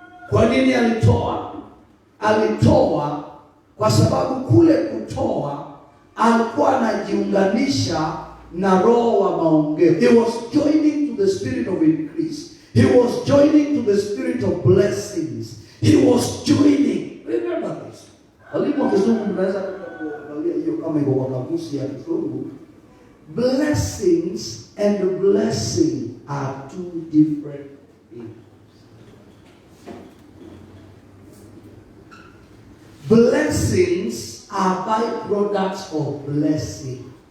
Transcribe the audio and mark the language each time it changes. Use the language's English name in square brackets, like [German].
[Swahili] Kwa nini alitoa? Alitoa kwa sababu kule kutoa alikuwa anajiunganisha na roho wa maongezi. [English] He was joining to the spirit of increase. He was joining to the spirit of blessings. He was joining. Remember this. [Swahili] Walimu wa Kizungu mnaweza kuangalia hiyo kama iko kwa kamusi ya Kizungu. [English] Blessings and blessing are two different things. Blessings are byproducts of blessing.